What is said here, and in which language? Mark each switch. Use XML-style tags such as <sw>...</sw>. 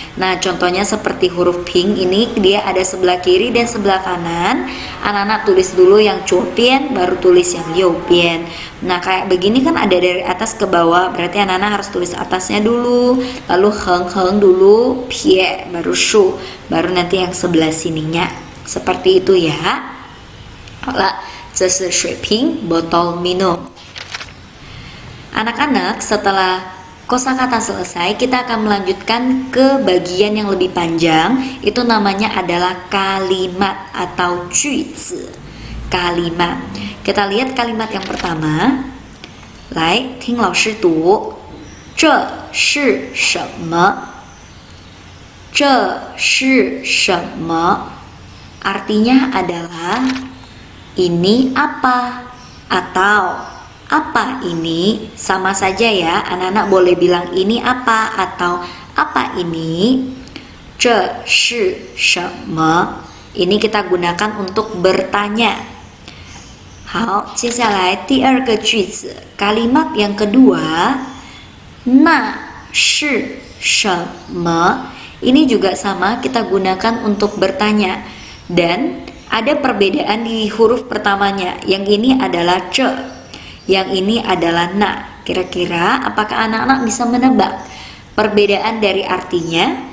<id>Nah, contohnya seperti huruf ping ini, dia ada sebelah kiri dan sebelah kanan. Anak-anak tulis dulu yang cuopian, baru tulis yang yopian. Nah, kayak begini kan ada dari atas ke bawah, berarti anak-anak harus tulis atasnya dulu, lalu heng dulu, pie, baru shu, baru nanti yang sebelah sininya. Seperti itu ya.</id> <zh>好了，这是水瓶</zh> <id>botol minum。 Anak-anak, setelah kosakata selesai, kita akan melanjutkan ke bagian yang lebih panjang. Itu namanya adalah kalimat atau 句子。Kalimat. Kita lihat kalimat yang pertama.</id> <zh>来，听老师读。这是什么？这是什么？</zh> <id>Artinya adalah ini apa atau apa ini, sama saja ya, anak-anak boleh bilang ini apa atau apa ini.</id> <zh>这是什么？</zh> <id>Ini kita gunakan untuk bertanya.</id> <zh>好，接下来第二个句子，</zh> <id>kalimat yang kedua，</id> <zh>那是什么？</zh> <id>Ini juga sama, kita gunakan untuk bertanya. Dan ada perbedaan di huruf pertamanya. Yang ini adalah ce, yang ini adalah na. Kira-kira apakah anak-anak bisa menebak perbedaan dari artinya?</id>